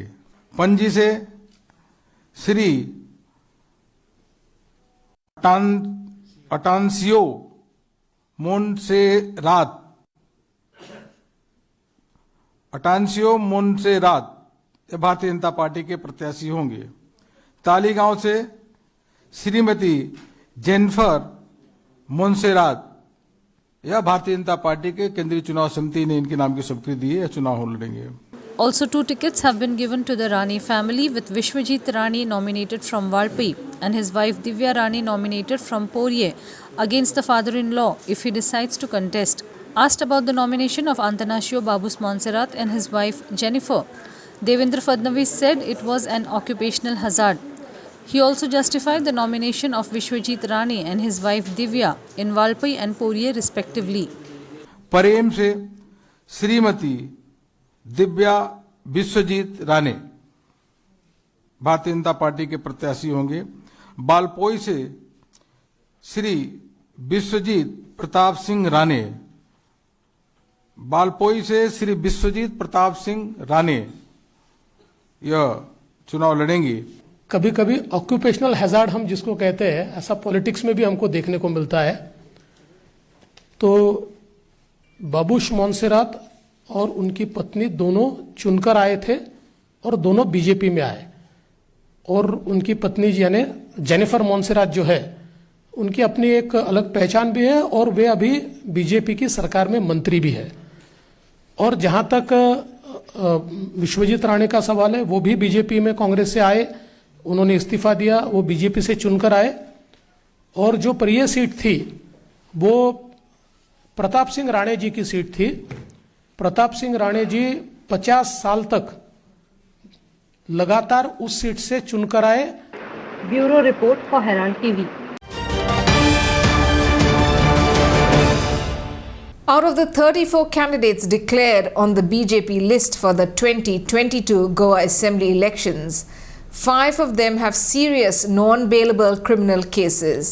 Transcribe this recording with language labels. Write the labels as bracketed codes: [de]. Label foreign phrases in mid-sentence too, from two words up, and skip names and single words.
[hi] पणजी से श्री अटांसियो मोन्सेरात भारतीय जनता पार्टी के प्रत्याशी होंगे। तालीगांव से श्रीमती जेनिफर मोन्सेरात, यह भारतीय जनता पार्टी के केंद्रीय चुनाव समिति ने इनके नाम की स्वीकृति दी है, चुनाव लड़ेंगे। [en] Also, 2 tickets have been given to the Rani family, with Vishwajit Rani nominated from Valpai and his wife Divya Rani nominated from Porye against the father-in-law if he decides to contest. Asked about the nomination of Antanasio Babu Monserrat and his wife Jennifer, Devendra Fadnavis said it was an occupational hazard. He also justified the nomination of Vishwajit Rani and his wife Divya in Valpai and Porye respectively. [hi] परेम से श्रीमती दिव्या विश्वजीत राणे भारतीय जनता पार्टी के प्रत्याशी होंगे। बालपोई से श्री विश्वजीत प्रताप सिंह राणे, बालपोई से श्री विश्वजीत प्रताप सिंह राणे यह चुनाव लड़ेंगे। कभी कभी [en] occupational hazard [hi] हम जिसको कहते हैं, ऐसा पॉलिटिक्स में भी हमको देखने को मिलता है। तो बाबूश मोन्सेरात और उनकी पत्नी दोनों चुनकर आए थे और दोनों बीजेपी में आए, और उनकी पत्नी यानी जेनिफर मोन्सेरात जो है, उनकी अपनी एक अलग पहचान भी है और वे अभी बीजेपी की सरकार में मंत्री भी है। और जहां तक विश्वजीत राणे का सवाल है, वो भी बीजेपी में कांग्रेस से आए, उन्होंने इस्तीफा दिया, वो बीजेपी से चुनकर आए। और जो प्रिय सीट थी वो प्रताप सिंह राणे जी की सीट थी। प्रताप सिंह राणे जी 50 साल तक लगातार उस सीट से चुनकर आए। [en] Bureau report for Herald TV. Out of the 34 candidates declared on the BJP list for the 2022 Goa Assembly elections, 5 of them have serious non-bailable criminal cases.